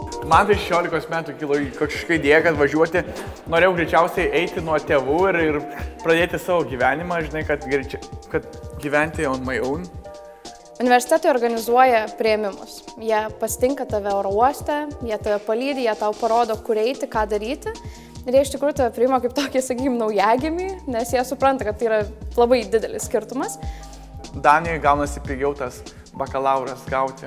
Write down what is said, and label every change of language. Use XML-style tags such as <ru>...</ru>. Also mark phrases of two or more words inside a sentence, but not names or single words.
<lt>Man tai 16 metų kilo kažkokia idėja, kad važiuoti, norėjau greičiausiai eiti nuo tėvų ir pradėti savo gyvenimą, žinai, kad gyventi</lt> <en>on my own.</en> <lt>Universitetai organizuoja priėmimus. Jie pasitinka tave oro uoste, jie tave palydi, jie tau parodo, kur eiti, ką daryti. Ir jie iš tikrųjų tave priima kaip tokį, sakykim, naujagimį, nes jie supranta, kad tai yra labai didelis skirtumas. Danijoje gaunasi pigiau tas bakalauras gauti.</lt>